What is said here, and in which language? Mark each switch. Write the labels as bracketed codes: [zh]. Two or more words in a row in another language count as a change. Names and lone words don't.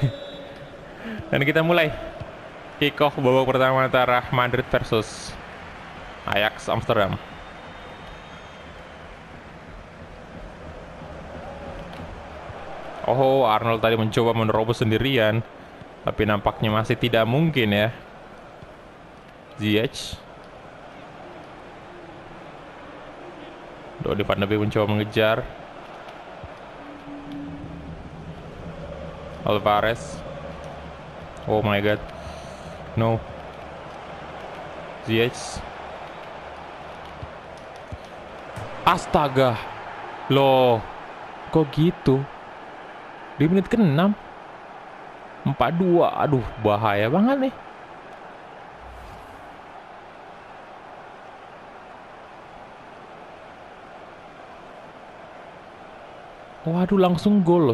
[id] Dan kita mulai [en] kick off [id] babak pertama antara Madrid versus Ajax Amsterdam. Oh, Arnold tadi mencoba menerobos sendirian, tapi nampaknya masih tidak mungkin ya. Ziyech. Donny van de Beek mencoba mengejar. Alvarez. [en] Oh my god. No. [id] Ziyech. Astaga. Loh. Kok gitu? Di menit ke-6 4-2. Aduh, bahaya banget nih. Waduh, langsung gol loh.